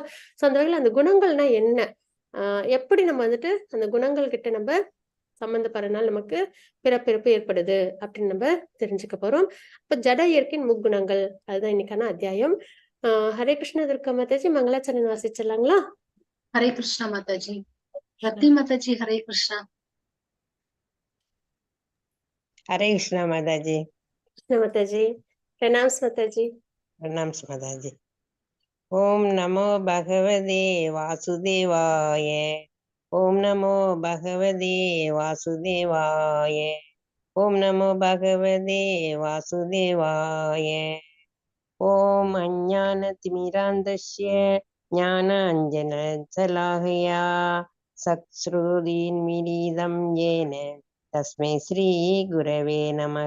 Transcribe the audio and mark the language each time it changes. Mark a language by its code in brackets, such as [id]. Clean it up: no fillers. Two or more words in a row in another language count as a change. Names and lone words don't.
[ta] சோ அந்த வகையில அந்த குணங்கள்னா என்ன, எப்படி நம்ம வந்துட்டு அந்த குணங்கள் கிட்ட நம்ம சம்பந்தப்படுறதுனால நமக்கு பிறப்பிறப்பு ஏற்படுது அப்படின்னு நம்ம தெரிஞ்சுக்க போறோம். இப்ப ஜட இயற்கையின் முக்குணங்கள் அதுதான் இன்னைக்கான அத்தியாயம். ஹரே கிருஷ்ண துர்கா மாதாஜி மங்களாச்சரணம் வாசிச்சிடலாங்களா? [hi] हरे कृष्णा माता जी। रति माता जी हरे कृष्णा। हरे कृष्णा माताजी। कृष्ण माताजी प्रणाम माताजी। प्रणाम माताजी। [sa] ओम नमो भगवते वासुदेवाय। ओम नमो भगवते वासुदेवाय। ओम नमो भगवते वासुदेवाय। ओम अज्ञानतिमिरान्धस्य ज्ञानाञ्जनशलाकया चक्षुरुन्मीलितं येन तस्मै श्रीगुरवे नमः।